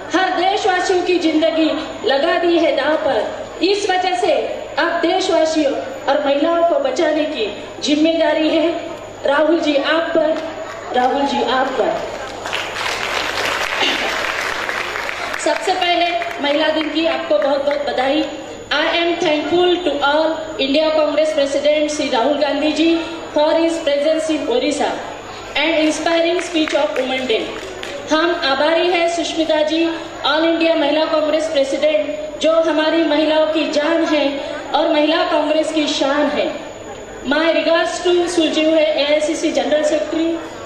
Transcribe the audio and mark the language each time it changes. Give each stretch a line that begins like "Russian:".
Hindi: हर देशवासियों की जिंदगी लगा दी है दांव पर। इस वजह से अब देशवासियों और महिलाओं को बचाने की जिम्मेदारी है राहुल जी आप पर। राहुल जी आप पर। सबसे पहले महिला दिन की आपको बहुत बहुत बधाई।
English: I am thankful to all India Congress President Sri Rahul Gandhi ji for his presence in Odisha and inspiring speech of Women Day.
Hindi: हम आभारी हैं सुष्मिता जी, ऑल इंडिया महिला कांग्रेस प्रेसिडेंट, जो हमारी महिलाओं की जान है और महिला कांग्रेस की शान है।
English: My regards to Suju
Hindi: है AICC जनरल सेक्रेटरी,